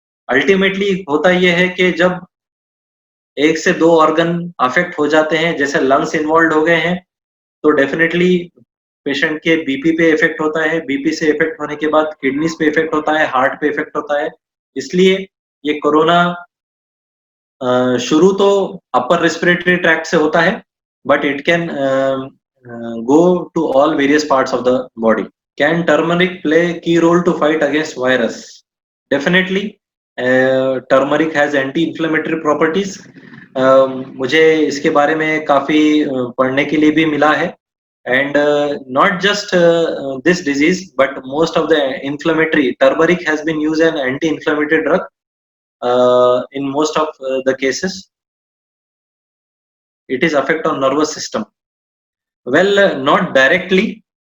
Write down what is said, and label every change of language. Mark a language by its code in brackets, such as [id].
[hi] Ultimately होता यह है कि जब 1 से 2 ऑर्गन अफेक्ट हो जाते हैं, जैसे लंग्स इन्वॉल्व हो गए हैं, तो डेफिनेटली पेशेंट के बीपी पे इफेक्ट होता है. बीपी से इफेक्ट होने के बाद किडनीज पे इफेक्ट होता है, हार्ट पे इफेक्ट होता है. इसलिए ये कोरोना शुरू तो अपर रेस्पिरेटरी ट्रैक्ट से होता है, [en] But it can go to all various parts of the body. Can turmeric play key role to fight against virus? Definitely. Turmeric has anti-inflammatory properties. [hi] मुझे इसके बारे में काफी पढ़ने के लिए भी मिला है. [en] And not just this disease, but most of the inflammatory, turmeric has been used as an anti-inflammatory drug in most of the cases. It is affect on nervous system. Well, not directly.